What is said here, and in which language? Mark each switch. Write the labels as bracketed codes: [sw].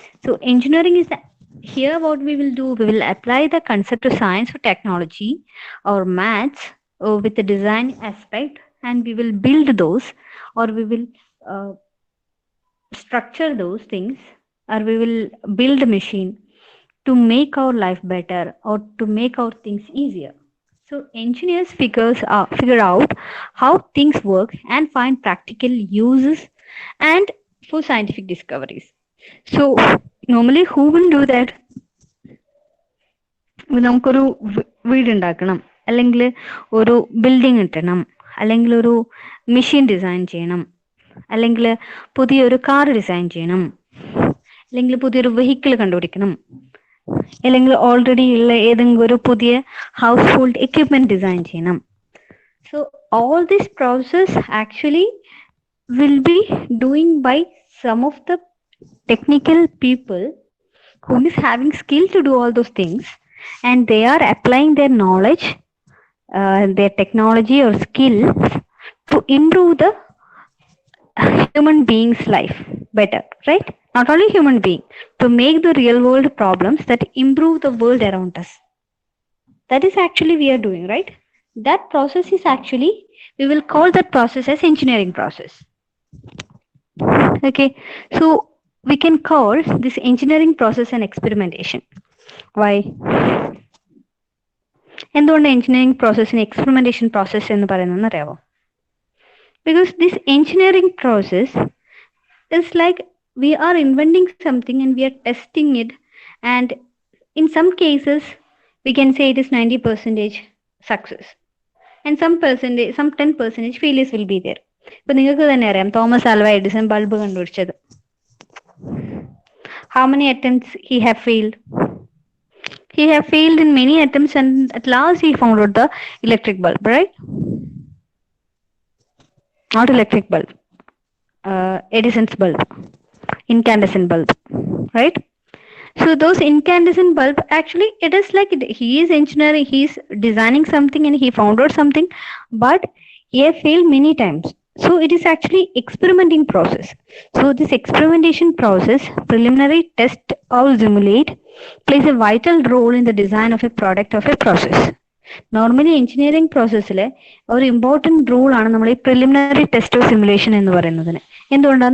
[en] So engineering is here what we will do, we will apply the concept of science or technology or maths with the design aspect, and we will build those, or we will uh, structure those things, or we will build a machine to make our life better or to make our things easier. So engineers figure out how things work and find practical uses and for scientific discoveries. So normally who will do that? [ml] നമുക്കൊരു വീടുണ്ടാക്കണം, അല്ലെങ്കിൽ ഒരു building കിട്ടണം, അല്ലെങ്കിൽ ഒരു machine design ചെയ്യണം, അല്ലെങ്കിൽ പുതിയൊരു car design ചെയ്യണം, അല്ലെങ്കിൽ പുതിയൊരു വെഹിക്കിൾ കണ്ടുപിടിക്കണം, അല്ലെങ്കിൽ ഓൾറെഡി ഉള്ള ഏതെങ്കിലും ഒരു പുതിയ ഹൗസ് ഹോൾഡ് എക്യുപ്മെന്റ് ഡിസൈൻ ചെയ്യണം. [en] So all this process actually will be doing by some of the technical people who is having skill to do all those things, and they are applying their knowledge, their technology or skills to improve the human being's life better, right? Not only human being, to make the real world problems that improve the world around us. That is actually we are doing, right? That process is actually, we will call that process as engineering process. Okay, so we can call this engineering process an experimentation. Why? [ml] എന്തുകൊണ്ട് engineering പ്രോസസ്സിന് experimentation process എന്ന് പറയുന്നതെന്ന് അറിയാമോ? [en] Because this engineering process is like we are inventing something and we are testing it, and in some cases we can say it is 90% success, and some 10% failures will be there. [ml] ഇപ്പൊ നിങ്ങൾക്ക് തന്നെ അറിയാം, Thomas Alva Edison bulb കണ്ടുപിടിച്ചത്. [en] How many attempts he have failed? He have failed in many attempts, and at last he found out the electric bulb, right? Not electric bulb, Edison's bulb, incandescent bulb, right? So those incandescent bulb, actually it is like he is engineering, he is designing something and he found out something, but he have failed many times. So it is actually experimenting process. So this experimentation process, preliminary test or simulate, plays a vital role in the design of a product of a process. [ml] Normally engineering പ്രോസസ്സിൽ ഒരു important റൂളാണ് നമ്മൾ ഈ preliminary test of simulation എന്ന് പറയുന്നതിന്. എന്തുകൊണ്ടാണ്?